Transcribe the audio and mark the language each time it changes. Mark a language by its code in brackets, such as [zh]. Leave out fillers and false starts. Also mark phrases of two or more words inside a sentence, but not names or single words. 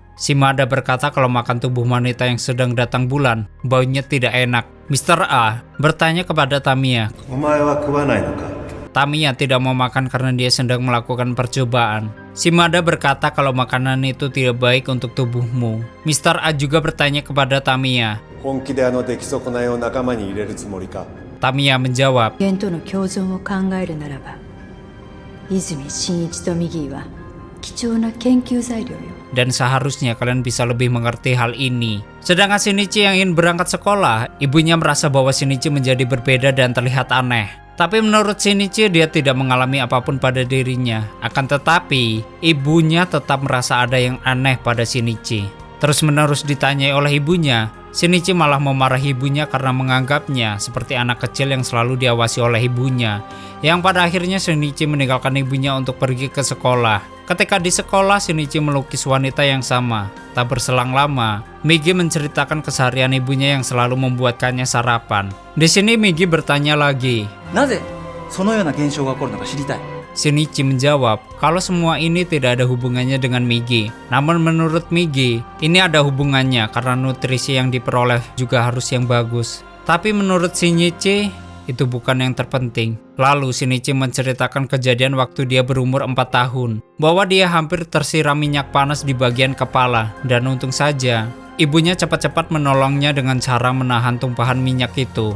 [id] Shimada berkata kalau makan tubuh wanita yang sedang datang bulan, baunya tidak enak. Mr. A bertanya kepada Tamiya. Tamiya tidak mau makan karena dia sedang melakukan percobaan. Shimada berkata kalau makanan itu tidak baik untuk tubuhmu. Mr. A juga bertanya kepada Tamiya. [ja] 本気で出来損ないを仲間に入れるつもりか? [id] Tamiya menjawab, [ja] 源との共存を考えるならば、泉真一とミギーは貴重な研究材料よ。 [id] dan seharusnya kalian bisa lebih mengerti hal ini. Sedangkan Shinichi yang ingin berangkat sekolah, ibunya merasa bahwa Shinichi menjadi berbeda dan terlihat aneh. Tapi menurut Shinichi dia tidak mengalami apapun pada dirinya. Akan tetapi, ibunya tetap merasa ada yang aneh pada Shinichi. Terus-menerus ditanyai oleh ibunya, Shinichi malah memarahi ibunya karena menganggapnya seperti anak kecil yang selalu diawasi oleh ibunya. Yang pada akhirnya Shinichi meninggalkan ibunya untuk pergi ke sekolah. Ketika di sekolah, Shinichi melukis wanita yang sama. Tak berselang lama, Migi menceritakan keseharian ibunya yang selalu membuatkannya sarapan. Di sini Migi bertanya lagi. [ja] なぜそのような現象が起こるのか知りたい。 [id] Shinichi menjawab kalau semua ini tidak ada hubungannya dengan Migi. Namun menurut Migi, ini ada hubungannya karena nutrisi yang diperoleh juga harus yang bagus. Tapi menurut Shinichi, itu bukan yang terpenting. Lalu Shinichi menceritakan kejadian waktu dia berumur 4 tahun, bahwa dia hampir tersiram minyak panas di bagian kepala, dan untung saja ibunya cepat-cepat menolongnya dengan cara menahan tumpahan minyak itu.